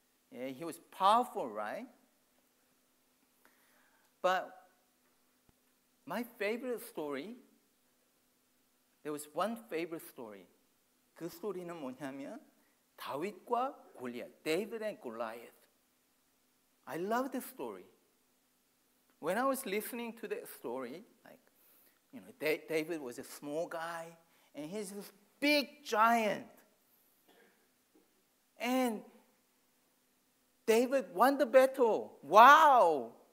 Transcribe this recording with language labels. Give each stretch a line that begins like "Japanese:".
English: Yeah, he was powerful, right? But my favorite story, there was one favorite story.
Korean: 그 스토리는 뭐냐면 다윗과 골리앗, David and Goliath.
English: I love this story. When I was listening to that story, like, you know, David was a small guy, and he's this big giant. And David won the battle. Wow!